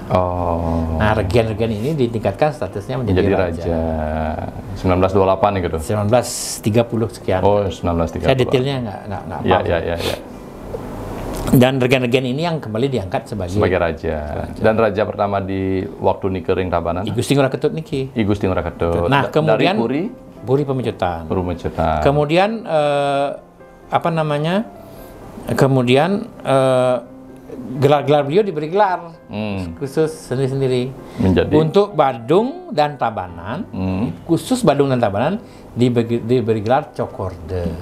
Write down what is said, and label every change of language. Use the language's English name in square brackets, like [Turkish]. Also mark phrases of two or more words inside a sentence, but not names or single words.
[Indonesian] Nah regen-regen ini ditingkatkan statusnya menjadi raja. 1928 gitu. 1930 sekian. 1930. Saya detailnya nggak Ya. Dan regen-regen ini yang kembali diangkat sebagai raja. Dan raja pertama di waktu [Balinese] niki Ring [Indonesian] Tabanan? I Gusti Ngurah Ketut niki. I Gusti Ngurah Ketut. Nah kemudian dari Puri Pemecutan. Kemudian Kemudian gelar-gelar beliau diberi gelar khusus sendiri-sendiri. Untuk Badung dan Tabanan, khusus Badung dan Tabanan diberi gelar Cokorde.